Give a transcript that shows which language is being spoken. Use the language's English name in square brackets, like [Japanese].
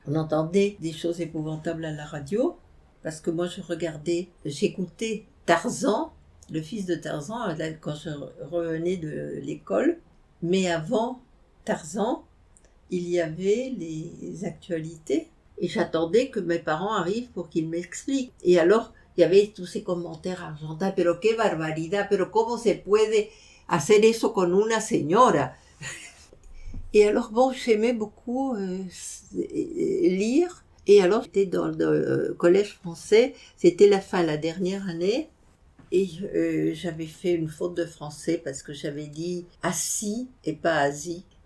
[French] On entendait des choses épouvantables à la radio, parce que moi, j'écoutais Tarzan, le fils de Tarzan, quand je revenais de l'école. Mais avant Tarzan, il y avait les actualités. Et j'attendais que mes parents arrivent pour qu'ils m'expliquent. Et alors, il y avait tous ces commentaires argentins. [Spanish] Pero qué barbaridad, pero cómo se puede hacer eso con una señora. [French] Et alors, bon, j'aimais beaucoup lire. Et alors, j'étais dans le collège français. C'était la dernière année. Et j'avais fait une faute de français parce que j'avais dit « assis » et pas « asi ».